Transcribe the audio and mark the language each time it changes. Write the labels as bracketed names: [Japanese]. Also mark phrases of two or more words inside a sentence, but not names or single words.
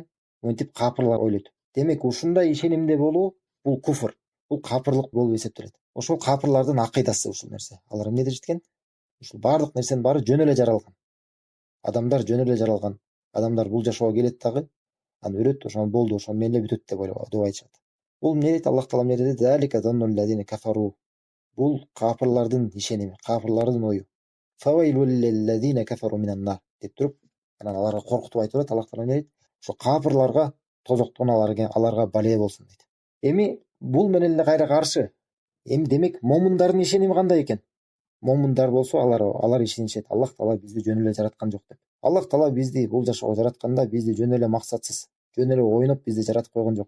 [Kyrgyz] Мынтип капырлар ойлойт. Демек ушундай ишенимде болуу бул куфр, бул капырлык болуп эсептелет. Ошол капырлардын акыйдасы ушул нерсе. Алар эмне дешет экен? Ушул баардык нерсенин баары жөн эле жаралган. Адамдар жөн эле жаралган. Адамдар бул жашоого келет дагы, анан өлөт, ошондон болду, ошону менен эле бүтөт деп айтышат. Бул эмне дейт? Аллах Таала эмне дейт? [Arabic] "ذلك ظن الذين كفروا." [Kyrgyz] Бул капырлардын ишеними, капырлардын ою. [Arabic] "فويل للذين كفروا من النار" [Kyrgyz] деп туруп, анан аларга коркутуп айтып атат. Аллах Таала эмне дейт? Ошо капырларга тозоктон аларга бале болсун дейт. Эми Бул менен эле кайра каршы. Эми демек момундардын ишеними кандай экен? Момундар болсо алар ишенишет. Аллах Таала бизди жөн эле жараткан жок деп. Аллах Таала бизди бул жашоого жаратканда бизди жөн эле максатсыз, жөн эле ойноп бизди жаратып койгон жок.